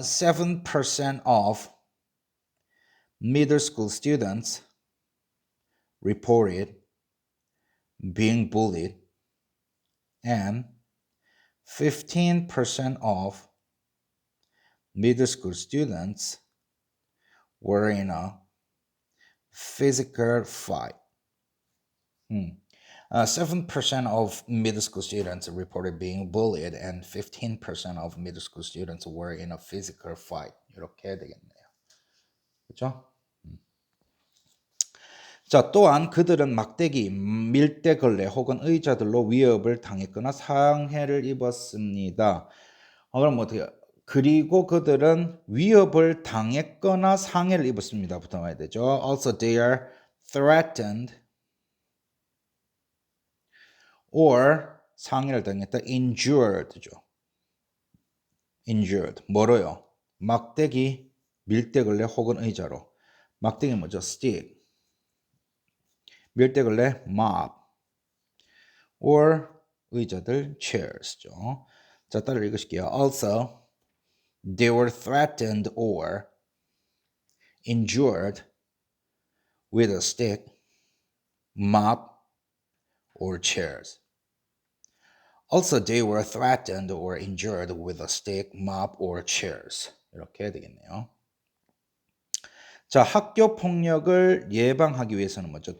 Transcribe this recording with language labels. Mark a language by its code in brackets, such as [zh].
[en] 7% of middle school students reported being bullied and 15% of middle school students were in a physical fight. 7% of middle school students reported being bullied and 15% of middle school students were in a physical fight. [ko] 이렇게 해야 되겠네요. 그렇죠? 자, 또한 그들은 막대기, 밀대걸레 혹은 의자들로 위협을 당했거나 상해를 입었습니다. 그럼 어떻게? 그리고 그들은 위협을 당했거나 상해를 입었습니다. 부터 와야 되죠. [en] Also, they are threatened or [ko] 상해를 당했다. [en] injured죠. injured. [ko] 뭐로요? 막대기, 밀대걸레 혹은 의자로. 막대기 뭐죠? stick. 밀대걸레 mop. or 의자들 chairs죠. 자, 따라 읽으실게요. [en] Also, they were threatened or injured with a stick, mop, or chairs. Also, they were threatened or injured with a stick, mop, or chairs. [ko] 이렇게 되겠네요. 자, 학교 폭력을 예방하기 위해서는 뭐죠?